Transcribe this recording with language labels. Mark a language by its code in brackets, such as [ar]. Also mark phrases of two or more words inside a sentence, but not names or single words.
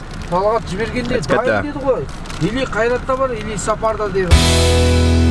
[kk] Талғат жібергенде [en] Let's get there. [kk] дайын деді ғой. Или қайратта бар, или сапарда деді.